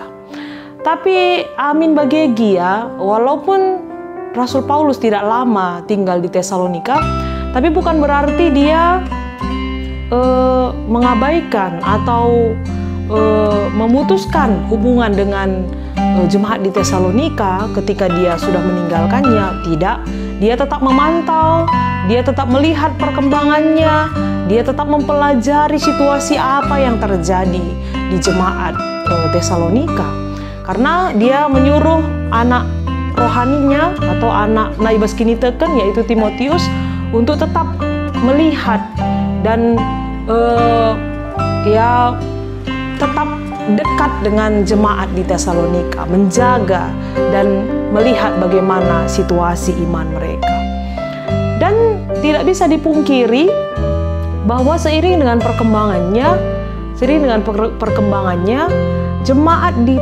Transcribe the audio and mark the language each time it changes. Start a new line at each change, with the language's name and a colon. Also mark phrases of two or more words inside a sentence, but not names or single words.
Indonesian: Tapi amin bagi ya, walaupun Rasul Paulus tidak lama tinggal di Tesalonika, tapi bukan berarti dia mengabaikan atau memutuskan hubungan dengan jemaat di Tesalonika ketika dia sudah meninggalkannya. Tidak, dia tetap memantau, dia tetap melihat perkembangannya, dia tetap mempelajari situasi apa yang terjadi di jemaat Tesalonika. Karena dia menyuruh anak rohaninya atau anak
Batak Karo: naibas kini teken
Indonesian: yaitu Timotius untuk tetap melihat dan ya tetap dekat dengan jemaat di Tesalonika, menjaga dan melihat bagaimana situasi iman mereka. Dan tidak bisa dipungkiri bahwa seiring dengan perkembangannya, jemaat di